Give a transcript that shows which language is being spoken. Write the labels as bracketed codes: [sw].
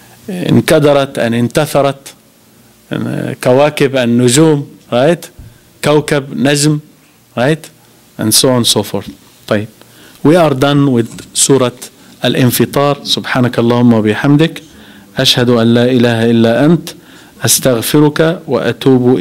[ar] انكدرت and انتثرت, كواكب and نجوم, right? كوكب, نجم, right? [en] And so on and so forth. طيب. We are done with سورة الانفطار. [ar] سبحانك اللهم وبحمدك أشهد أن لا إله إلا أنت أستغفرك وأتوب